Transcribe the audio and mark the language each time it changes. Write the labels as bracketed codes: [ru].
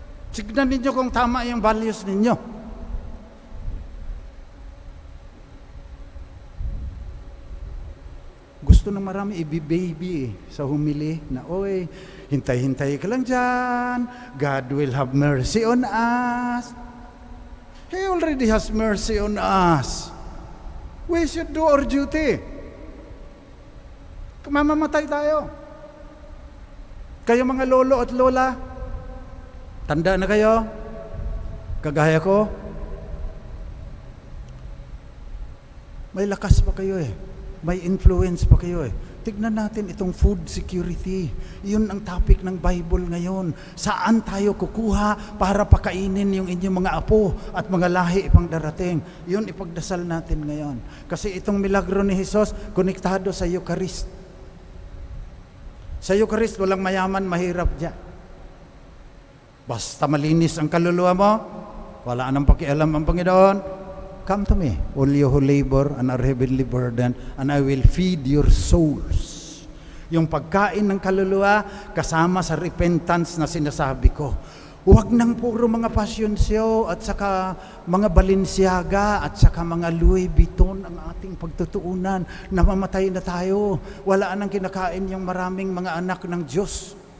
[tl] Tignan ninyo kung tama yung values ninyo. Gusto ng marami i-baby sa humili na, oy, hintay-hintay ka lang dyan. [en] God will have mercy on us. He already has mercy on us. We should do our duty. [tl] Mamamatay tayo. Kayo mga lolo at lola, tanda na kayo, kagaya ko, may lakas pa kayo eh. May influence pa kayo eh. Tignan natin itong food security. Yun ang topic ng Bible ngayon. Saan tayo kukuha para pakainin yung inyong mga apo at mga lahi pang darating? Yun ipagdasal natin ngayon. Kasi itong milagro ni Jesus, konektado sa Eucharist. Sa Eucharist, walang mayaman, mahirap dyan. Basta malinis ang kaluluwa mo, wala nang pakialam ang Panginoon. [en] Come to me, all you who labor and are heavily burdened, and I will feed your souls. [tl] Yung pagkain ng kaluluwa, kasama sa repentance na sinasabi ko. Huwag nang puro mga fashion show at saka mga Balenciaga at saka mga Louis Vuitton ang ating pagtutuunan. Namamatay na tayo. Wala nang kinakain yung maraming mga anak ng Diyos.